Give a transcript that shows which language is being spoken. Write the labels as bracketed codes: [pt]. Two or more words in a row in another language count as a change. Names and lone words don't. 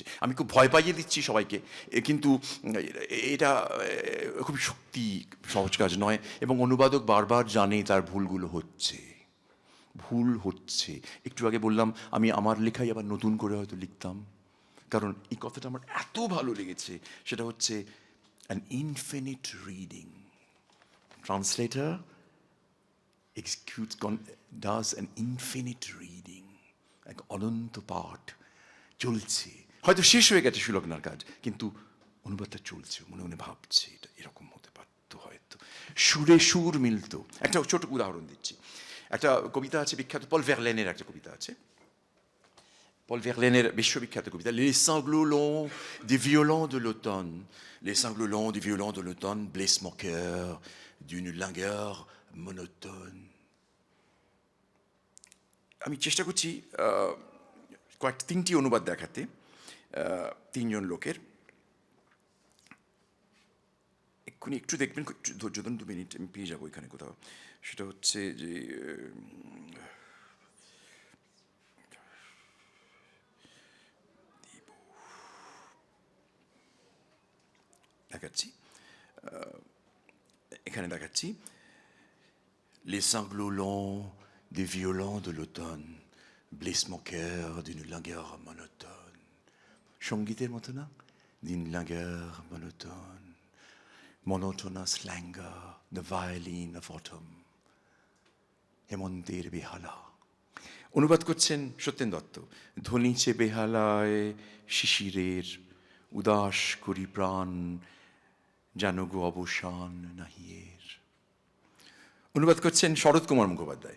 [bn] আমি খুব ভয় পাইয়ে দিচ্ছি সবাইকে, কিন্তু এটা খুব শক্তি, সহজ কাজ নয়। এবং অনুবাদক বারবার জানে তার ভুলগুলো হচ্ছে, ভুল হচ্ছে। একটু আগে বললাম আমি আমার লেখাই আবার নতুন করে হয়তো লিখতাম, কারণ এই কথাটা আমার এত ভালো লেগেছে। সেটা হচ্ছে [en] an infinite reading. Translator does an infinite reading, [bn] এক অনন্ত পাঠ চলছে। হয়তো শেষ হয়ে গেছে সুলগ্নার কাজ, কিন্তু অনুবাদটা চলছে, মনে মনে ভাবছে এটা এরকম হতে পারতো, হয়তো সুরে সুর মিলত। একটা ছোট উদাহরণ দিচ্ছি, একটা কবিতা আছে বিখ্যাত, পল ভার্লেনের একটা কবিতা আছে, পল ভার্লেনের বিশ্ববিখ্যাত কবিতা, [fr] Les sanglots longs des violons de l'automne, les sanglots longs des violons de l'automne blessent mon cœur d'une langueur monotone. [bn] আমি চেষ্টা করছি তিনটি অনুবাদ দেখাতে তিনজন লোকের। এক্ষুনি একটু দেখবেন, একটু ধৈর্য ধরুন, 2 মিনিট, আমি পেয়ে যাবো এখানে কোথাও। সেটা হচ্ছে যে দেখাচ্ছি, এখানে দেখাচ্ছি। [fr] Les sanglots longs des violons de l'automne blessent mon cœur d'une langueur monotone. [bn] সঙ্গীতের মতো না, [fr] d'une langueur monotone. [en] Monotonous languor, the violin of autumn. [bn] হেমন্তের বেহালা। অনুবাদ করছেন সত্যেন দত্ত। ধ্বনিছে বেহালায় শিশিরের, উদাস করি প্রাণ, যেন গো অবসান নাহিয়ের। অনুবাদ করছেন শরৎ কুমার মুখোপাধ্যায়।